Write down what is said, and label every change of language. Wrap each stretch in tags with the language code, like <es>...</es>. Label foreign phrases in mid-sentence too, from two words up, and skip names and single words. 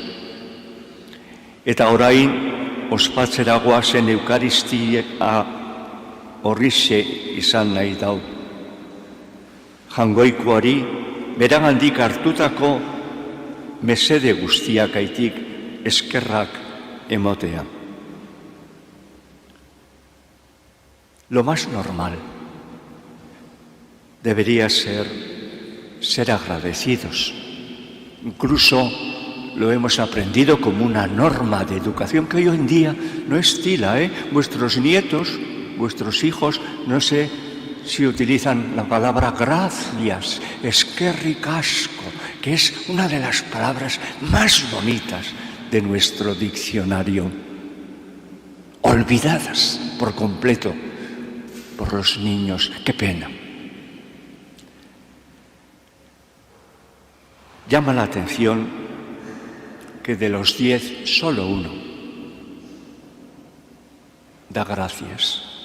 <eu>Eta orain ospatzera goazen eukaristia horrixe izan nahi dau. Jangoikoari beragandik hartutako mesede guztiakaitik eskerrak emotea.</eu> <es>Lo más normal debería ser agradecidos. Incluso lo hemos aprendido como una norma de educación que hoy en día no estila, Vuestros nietos, vuestros hijos, no sé si utilizan la palabra gracias,</es> <eu>eskerrik asko,</eu> <es>que es una de las palabras más bonitas de nuestro diccionario, olvidadas por completo por los niños. Qué pena. Llama la atención que de los 10, solo uno da gracias.</es>